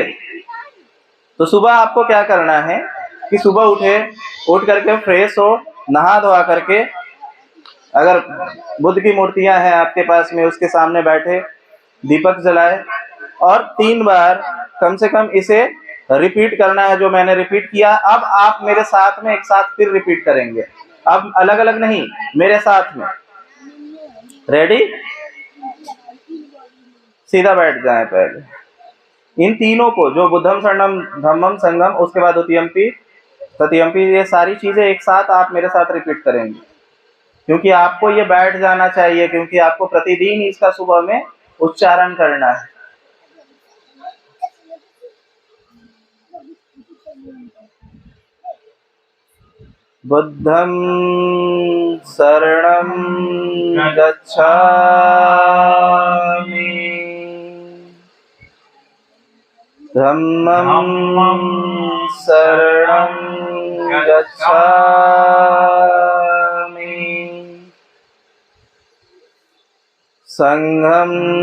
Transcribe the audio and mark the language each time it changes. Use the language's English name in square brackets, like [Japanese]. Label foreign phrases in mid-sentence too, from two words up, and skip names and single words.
[Hindi] तो सुबह आपको क्या करना है कि सुबह उठ करके फ्रेश हो, नहा धोआ करके, अगर बुद्ध की मूर्तियां हैं आपके पास में, उसके सामने बैठे, दीपक जलाए और 3 बार कम से कम इसे रिपीट करना है जो मैंने रिपीट किया। अब आप मेरे साथ में एक साथ फिर रिपीट करेंगे, अब अलग अलग नहीं, मेरे साथ में। रेडी? सीधा बैठ जाए पहले। इन तीनों को, जो [Pali] बुद्धम शरणम धम्मम संगम, [Hindi] उसके बाद [Pali] द्वितीयम्पि तृतीयम्पि, [Hindi] ये सारी चीजें एक साथ आप मेरे साथ रिपीट करेंगे, क्योंकि आपको ये बैठ जाना चाहिए, क्योंकि आपको प्रतिदिन इसका सुबह में उच्चारण करना है। [Pali] बुद्धं शरणं गच्छामि, धम्मं शरणं गच्छामि, संघं